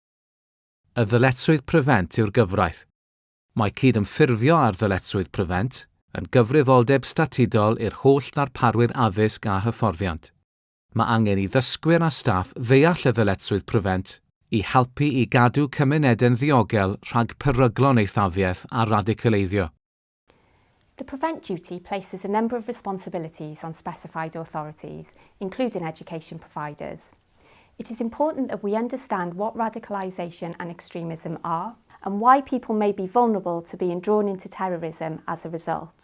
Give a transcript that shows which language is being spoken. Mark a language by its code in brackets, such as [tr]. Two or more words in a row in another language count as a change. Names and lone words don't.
[cy] Y ddyletswydd prevent yw'r gyfraith. Mae cydymffurfio ar ddyletswydd prevent yn gyfrifoldeb statudol i'r holl ddarparwyr addysg a hyfforddiant. Mae angen i ddysgwyr a staff ddeall y ddyletswydd prevent i helpu i gadw cymunedau'n ddiogel rhag peryglon eithafiaeth a radicaleiddio. [en] The prevent duty places a number of responsibilities on specified authorities, including education providers. It is important that we understand what radicalisation and extremism are and why people may be vulnerable to being drawn into terrorism as a result.